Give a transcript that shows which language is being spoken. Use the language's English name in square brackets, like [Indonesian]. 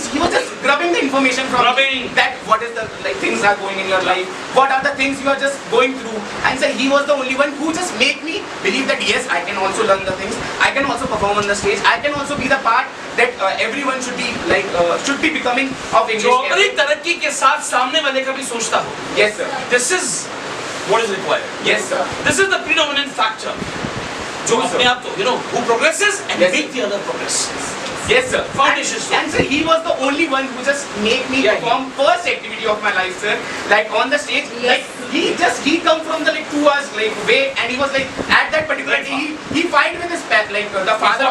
[English] He was just grubbing the information from me that what is the like things are going in your life, what are the things you are just going through, and sir, he was the only one who just make me believe that yes, I can also learn the things. I can also perform on the stage. I can also be the part that everyone should be like should be becoming of English. [Hindi] जो अपनी तरक्की के साथ सामने वाले का भी सोचता हो. [English] Yes, sir. This is what is required. Yes, sir. This is the predominant factor. [Hindi] जो [English] True, sir. [Hindi] अपने आप तो [English] who progresses and Yes, make the other progress. Yes, sir. Foundation stone. And sir, he was the only one who just make me Yeah, perform first activity of my life, sir. Like on the stage, like he come from the like 2 hours like way, and he was like at that particular day he fight with his pet like the father